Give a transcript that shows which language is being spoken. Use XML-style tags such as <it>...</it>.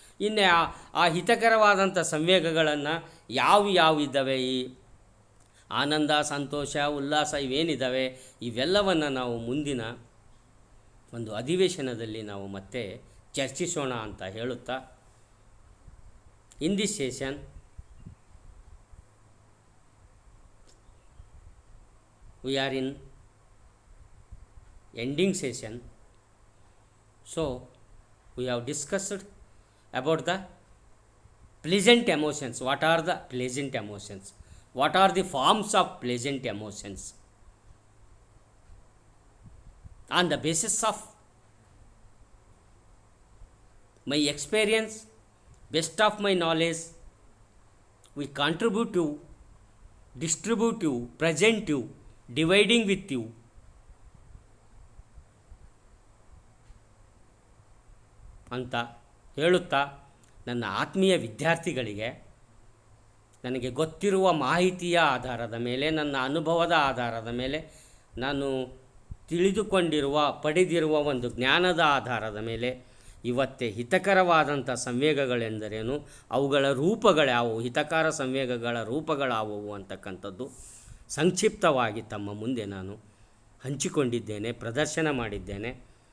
<kn>ಇನ್ನು ಆ ಹಿತಕರವಾದಂಥ ಸಂವೇಗಗಳನ್ನು ಯಾವ ಇದ್ದಾವೆ, ಈ ಆನಂದ, ಸಂತೋಷ, ಉಲ್ಲಾಸ ಇವೇನಿದ್ದಾವೆ ಇವೆಲ್ಲವನ್ನು ನಾವು ಮುಂದಿನ ಒಂದು ಅಧಿವೇಶನದಲ್ಲಿ ನಾವು ಮತ್ತೆ ಚರ್ಚಿಸೋಣ ಅಂತ ಹೇಳುತ್ತಾ,</kn> <en>In this session we are in ending session. So we have discussed about the pleasant emotions. What are the pleasant emotions? What are the forms of pleasant emotions? On the basis of my experience, best of my knowledge, we contribute to, distribute to, present to, dividing with you</en> <kn>ಅಂತ ಹೇಳುತ್ತಾ ನನ್ನ ಆತ್ಮೀಯ ವಿದ್ಯಾರ್ಥಿಗಳಿಗೆ ನನಗೆ ಗೊತ್ತಿರುವ ಮಾಹಿತಿಯ ಆಧಾರದ ಮೇಲೆ, ನನ್ನ ಅನುಭವದ ಆಧಾರದ ಮೇಲೆ, ನಾನು ತಿಳಿದುಕೊಂಡಿರುವ ಪಡೆದಿರುವ ಒಂದು ಜ್ಞಾನದ ಆಧಾರದ ಮೇಲೆ ಇವತ್ತೇ ಹಿತಕರವಾದಂಥ ಸಂವೇಗಗಳೆಂದರೇನು, ಅವುಗಳ ರೂಪಗಳ್ಯಾವುವು, ಹಿತಕರ ಸಂವೇಗಗಳ ರೂಪಗಳಾವುವು ಅಂತಕ್ಕಂಥದ್ದು ಸಂಕ್ಷಿಪ್ತವಾಗಿ ತಮ್ಮ ಮುಂದೆ ನಾನು ಹಂಚಿಕೊಂಡಿದ್ದೇನೆ, ಪ್ರದರ್ಶನ ಮಾಡಿದ್ದೇನೆ.</kn>